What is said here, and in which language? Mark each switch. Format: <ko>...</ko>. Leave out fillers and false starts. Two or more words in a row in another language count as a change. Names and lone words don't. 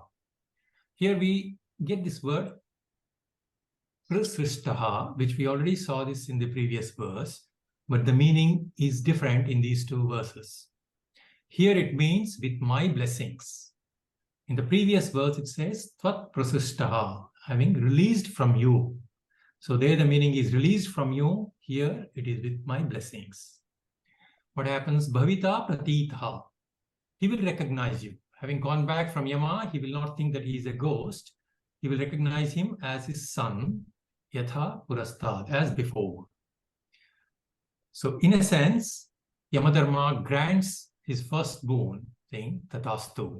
<en>Here we get this word prasrishtaha, which we already saw this in the previous verse, but the meaning is different in these two verses. Here it means with my blessings. In the previous verse it says</en> <sa>tvat prasrishtaha,</sa> <en>having released from you. So there the meaning is released from you. Here it is with my blessings. What happens?</en> <sa>Bhavita pratitha.</sa> <en>He will recognize you. Having gone back from Yama, he will not think that he is a ghost. He will recognize him as his son,</en> <sa>Yatha Purastad,</sa> <en>as before. So in a sense, Yamadharma grants his first boon, saying Tatastu.</en>